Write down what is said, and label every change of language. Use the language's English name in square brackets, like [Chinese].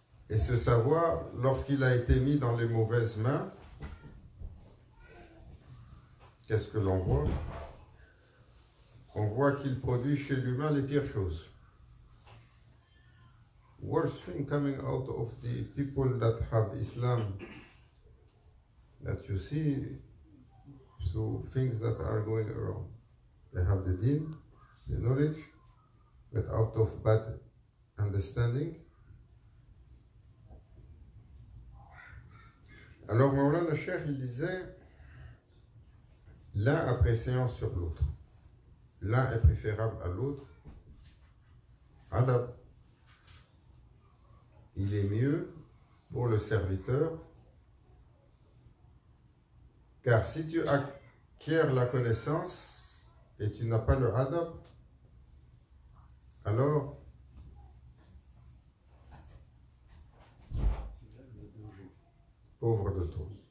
[French] Et ce savoir, lorsqu'il a été mis dans les mauvaises mains, qu'est-ce que l'on voit? On voit qu'il produit chez l'humain les pires choses. [English] Worst thing coming out of the people that have Islam, that you see, so things that are going around. They have the deen, the knowledge, but out of bad understanding. [French] Alors Maulana Cheikh, il disait, l'un a préséance sur l'autre. L'un est préférable à l'autre. Adab, il est mieux pour le serviteur, car si tu acquiers la connaissance et tu n'as pas le adab, alors pauvre de toi.